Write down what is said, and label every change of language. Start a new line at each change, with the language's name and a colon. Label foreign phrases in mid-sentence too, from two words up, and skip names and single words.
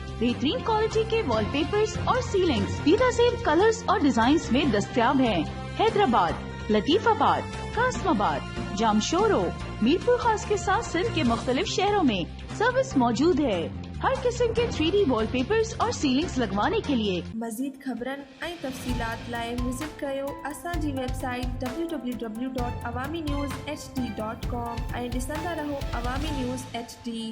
Urdu: بہترین کوالٹی کے
English: وال پیپرز
Urdu: اور سیلنگز فیدہ سیل کلرز اور ڈیزائنز میں دستیاب ہیں۔ حیدرآباد، لطیف آباد، قاسم آباد، جامشورو، میر پور خاص کے ساتھ سندھ کے مختلف شہروں میں سروس موجود ہے۔ ہر قسم کے 3D
English: وال پیپرز
Urdu: اور سیلنگز لگوانے کے لیے
Sindhi: مزید خبرن ऐं तफ़सीलात लाइ विज़िट कयो असांजी वेबसाइट www.awamiNewsHD.com ऐं ॾिसंदा रहो अवामी न्यूज़ HD।